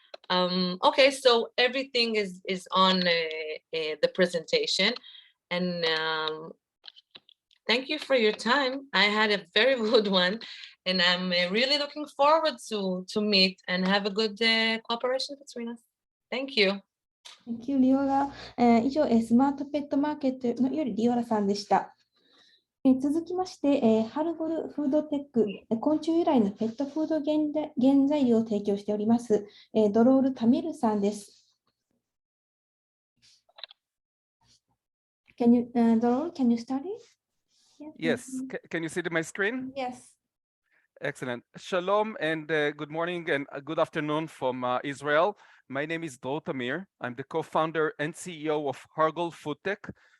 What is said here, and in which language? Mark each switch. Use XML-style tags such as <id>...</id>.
<en>Okay, so everything is on the presentation, and thank you for your time. I had a very good one, and I'm really looking forward to meet and have a good cooperation between us. Thank you. Thank you, リオラ。</en> <ja>以上、スマートペットマーケットのよりリオラさんでした。続きまして、ハルゴルフードテック、昆虫由来のペットフード原材料を提供しております、ドロール・タミルさんです。</ja> <en>Can you, Dorol, can you start it? Yes. Can you see my screen? Yes. Excellent. Shalom and good morning and good afternoon from Israel. My name is Dror Tamir. I'm the co-founder and CEO of Hargol FoodTech.</en>